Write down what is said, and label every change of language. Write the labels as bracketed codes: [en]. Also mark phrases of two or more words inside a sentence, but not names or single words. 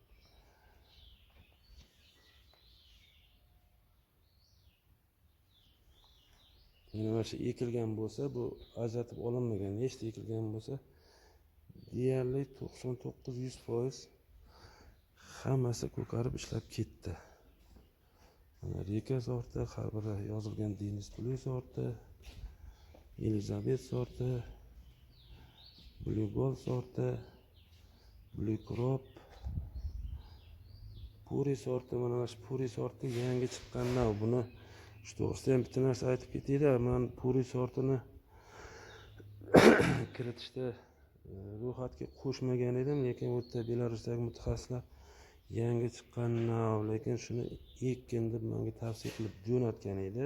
[uz] Mana shu ekilgan bo'lsa, bu ajratib olinmagan. Nechta ekilgan bo'lsa, deyarli 99-100% hammasi ko'karib ishlab ketdi. Mana Reka sorti, har biri yozilgan Denis Blue sorti, Elizabeth sorti, Blue Gold sorti, Blue Crop, puri sorti, mana shu puri sorti yangi chiqqan nav. Buni shu to'g'risida ham bitta narsa aytib ketayda. Men puri sortini kiritishda ro'yxatga qo'shmagan edim, lekin bu yerda Belarusdagi mutaxassislar yangi chiqqan nav, lekin shuni ekkin deb menga tavsiya qilib jo'natgan edi.